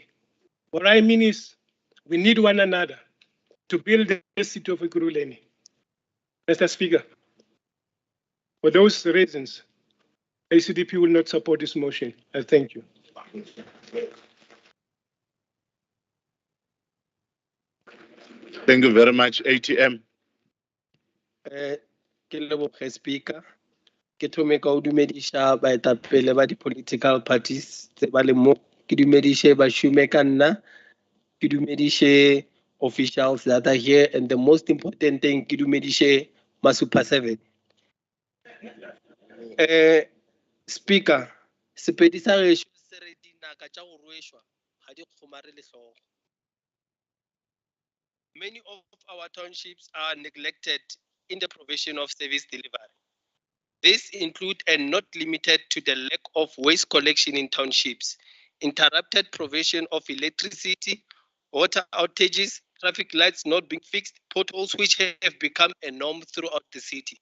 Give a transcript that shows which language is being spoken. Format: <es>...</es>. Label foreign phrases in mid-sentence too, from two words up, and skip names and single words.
<en>What I mean is we need one another to build the city of Ekurhuleni. Mr. Speaker, for those reasons, ACDP will not support this motion. I thank you. Thank you very much, ATM.</en> <nso>Ke leboge speaker ke thome ka o dumedisha baetapele ba di-</nso> <en>political parties</en> <nso>tse ba le mo ke dumedishe bashume ka nna ke dumedishe</nso> <en>officials that are here and the most important thing</en> <nso>ke dumedishe ma super 7 speaker sepedi sa gešo se re dinaka tša go rwešwa ga di kgomare le hlogo.</nso> <en>Many of our townships are neglected in the provision of service delivery. This includes and not limited to the lack of waste collection in townships, interrupted provision of electricity, water outages, traffic lights not being fixed, potholes which have become a norm throughout the city.</en>